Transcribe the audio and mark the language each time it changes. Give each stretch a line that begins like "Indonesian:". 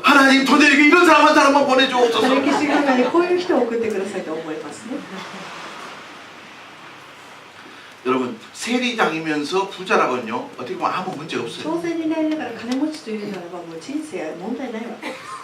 Korean: 하나님 도내리에게 이런 사람 한 사람만 보내주옵소서.
Japanese: 歴史の中にこういう人を送ってくださいと思いますね。
Korean: 여러분 세리장이면서 부자라고는요 어떻게 보면 아무 문제 없어요.
Japanese: 徴税人でありながら金持ちというならばもう人生は問題ないわけです。